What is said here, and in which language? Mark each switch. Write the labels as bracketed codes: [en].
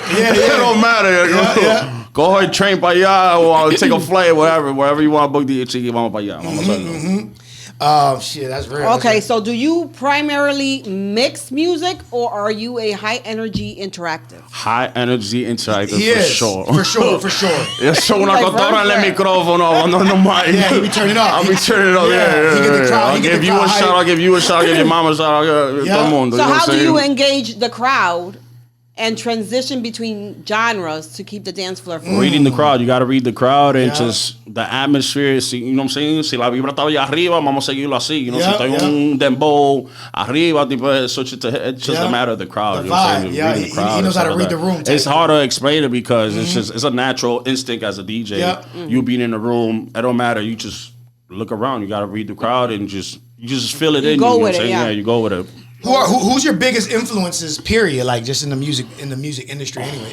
[en] It don't matter. Go ahead, train [es] para allá, [en] or take a flight, wherever you want to book DHE, [es] vamos para allá. [en] Oh shit, that's real. Okay, so do you primarily mix music or are you a high energy interactive? High energy interactive for sure. [es] Eso una cotorra en el micrófono, no mic. [en] Yeah, he be turning up. I'll be turning up. I'll give you a shot. I'll give you a shot. I'll give your mama a shot. So how do you engage the crowd and transition between genres to keep the dance floor full? Reading the crowd. You got to read the crowd and just the atmosphere. [es] Si, [en] you know what I'm saying? [es] Si la vibra está allá arriba, vamos a seguirlo así. Si está un dembow arriba, [en] it's just a matter of the crowd. The vibe. Reading the crowd. He knows how to read the room. It's hard to explain it because it's a natural instinct as a DJ. You being in the room, it don't matter. You just look around. You got to read the crowd and you just feel it in. You go with it. Yeah, you go with it. Who's your biggest influences? Period. Like just in the music industry anyway.